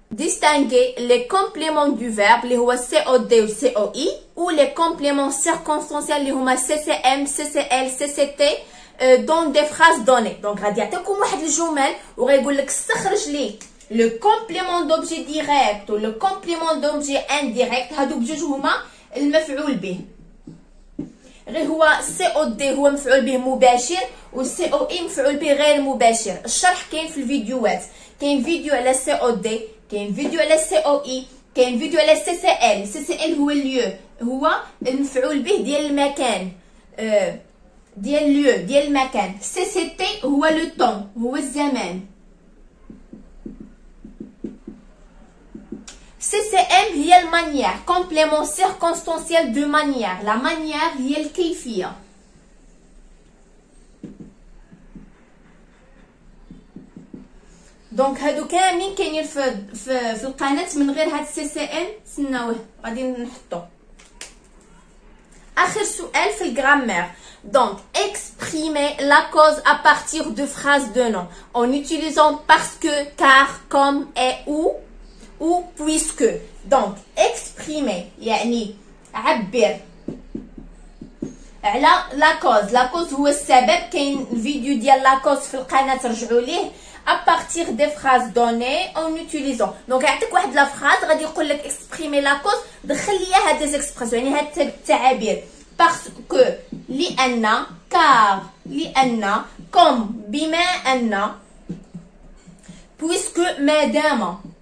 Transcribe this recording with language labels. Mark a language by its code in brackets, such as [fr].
[fr] distinguer les compléments du verbe [ar] اللي هو [fr] COD و COI ou les compléments circonstanciels [ar] اللي هما [fr] CCM CCL CCT dans des phrases données. [ar] donc غادي يعطيكم واحد الجمل وغيقول لك استخرج لي le complément d'objet direct و le complément d'objet indirect. هادو بجوج هما المفعول به. غير هو COD هو مفعول به مباشر و COI مفعول به غير مباشر. الشرح كاين في الفيديوهات، كاين فيديو على COD، كاين فيديو على COI، كاين فيديو على CCL هو اليو، هو المفعول به ديال المكان، ديال اليو ديال المكان. CCT هو لو طون، هو الزمان. [fr] CCM هي المانيير، complément circonstanciel de manière. [ar] la manière هي الكيفية. دونك هادو كاملين كاينين في القناه من غير هاد CCM. تسناوه غادي نحطو. اخر سؤال في الجرامير. [fr] donc exprimer la cause à partir de phrases de nom en utilisant parce que, car, comme, et ou puisque. [ar] donc exprimer يعني عبر على لا كوز هو السبب. كاين الفيديو ديال لا كوز في القناه رجعوا ليه. [fr] à partir des phrases données en utilisant. [ar] donc يعطيك واحد لا فراز غادي يقول لك [fr] exprimer la cause، [ar] دخل ليا هاد لي زيكسبرسيون يعني هاد التعابير. parce que لأن، car لأن، comme بما أن، puisque مادام.